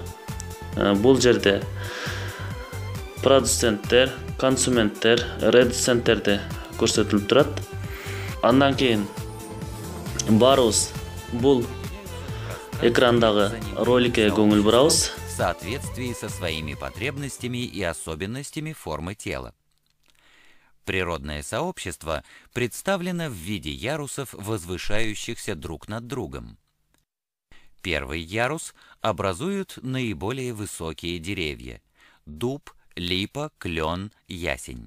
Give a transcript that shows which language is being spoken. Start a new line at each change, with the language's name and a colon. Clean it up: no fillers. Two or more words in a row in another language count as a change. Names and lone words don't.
Kyrgyz: Бул жерде продуценттер, консументтер, редуценттерди көрсөтүлүп турат. Андан кийин баарыбыз бул экрандагы роликке көңүл бурабыз.
Russian: В соответствии со своими потребностями и особенностями формы тела. Природное сообщество представлено в виде ярусов, возвышающихся друг над другом. Первый ярус образуют наиболее высокие деревья – дуб, липа, клен, ясень.